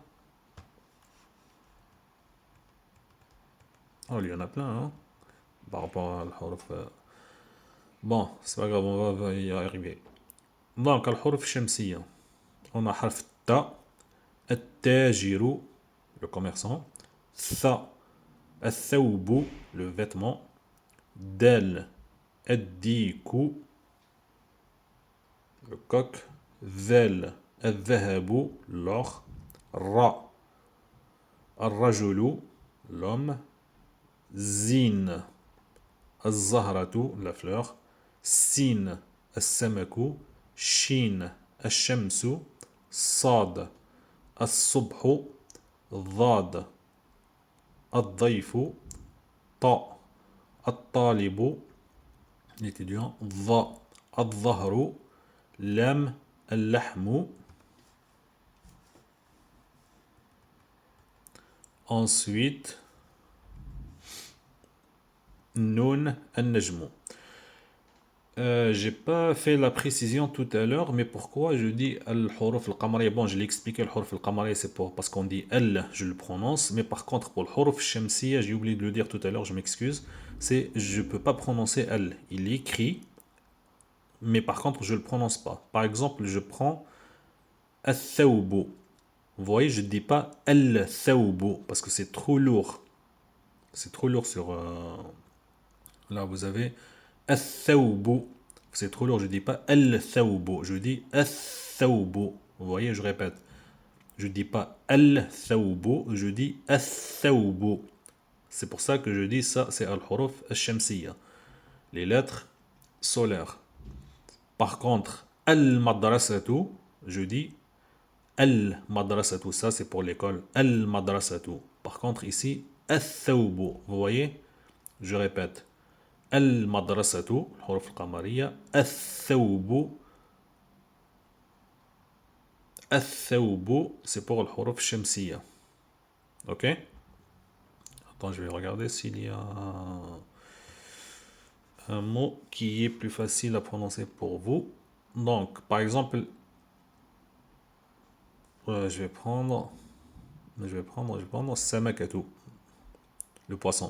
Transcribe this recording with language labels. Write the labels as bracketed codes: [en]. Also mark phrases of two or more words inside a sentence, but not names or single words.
[fr] Oh, il y en a plein, hein, par rapport à al-huruf. Bon, c'est pas grave, on va y arriver. [ar] Donc, الحروف شمسية. [fr] On a [ar] حرف التاء, [fr] at-tajiru, le commerçant. Tha, al-thawbu, le vêtement. Dal, ad-diku, le coq. [ar] ذل, الذهب, [fr] l'or. [ar] راء، الرجل, [fr] l'homme. [ar] زاي، الزهرة, [fr] la fleur. [ar] Sin, السمك. Shin, الشمس. صاد, الصبح. ضاد, الضيف. طاء, الطالب, [fr] l'étudiant. [ar] ظا, الظهر. لام, اللحم. [fr] Ensuite, [ar] نون، النجم. [fr] J'ai pas fait la précision tout à l'heure, mais pourquoi je dis [ar] الحروف القمرية? [fr] Bon, je l'ai expliqué, [ar] الحروف القمرية, [fr] c'est parce qu'on dit al, je le prononce, mais par contre, pour le [ar] حروف شمسية, [fr] j'ai oublié de le dire tout à l'heure, je m'excuse, c'est je peux pas prononcer al. Il est écrit, mais par contre, je le prononce pas. Par exemple, je prends al-thawbu. Vous voyez, je ne dis pas al-thawbu parce que c'est trop lourd. C'est trop lourd sur Là, vous avez الثوب. C'est trop lourd, je dis pas الثوب, je dis الثوب. Vous voyez, je répète. Je dis pas الثوب, je dis الثوب. C'est pour ça que je dis ça, c'est [ar] الحروف الشمسية, [fr] les lettres solaires. Par contre, al-madrasatu, je dis al-madrasatu, ça c'est pour l'école, al-madrasatu. Par contre, ici, al-thawbu, vous voyez, je répète, [ar] المدرسة، الحروف القمرية، الثوب، الثوب, [fr] c'est pour [ar] الحروف الشمسية. [fr] Ok? Attends, je vais regarder s'il y a un mot qui est plus facile à prononcer pour vous. Donc, par exemple, je vais prendre samakatu, le poisson.